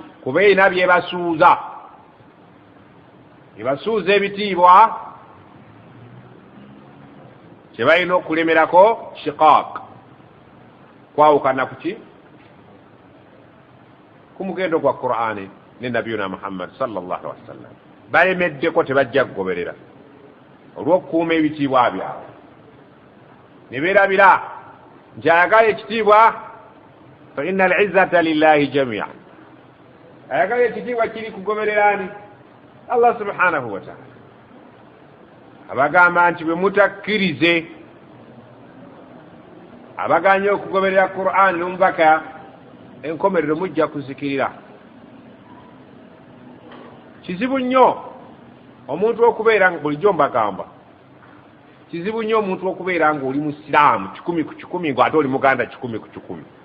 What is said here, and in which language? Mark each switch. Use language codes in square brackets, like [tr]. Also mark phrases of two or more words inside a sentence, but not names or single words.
[lg] Kuba erina byebasuuza, ebasuuza ebitiibwa kye balina okulemerako shiqaq, kwawukana kuki ku mugendo gwa Qur'ani ne nabiyuna Muhammad [ar] صلى الله عليه وسلم [lg] balemeddeko tebajja kugoberera olw'okukuuma ebitiibwa byabwe ne beerabira nti ayagala ekitiibwa [ar] فإن العزة لله جميعا [lg] ayagala ekitiibwa kiri kugobererani Allah subhanahu wa ta'ala abagamba nti bwe mutakkirize abaganye okugoberera Qur'an n'omubaka enkomerero mujja kuzikirira kizibu nnyo omuntu okubeera nga bulijjo mbagamba kizibu nnyo omuntu okubeera nga oli musiraamu 100 ku 100 ng'ate oli muganda 100 ku 100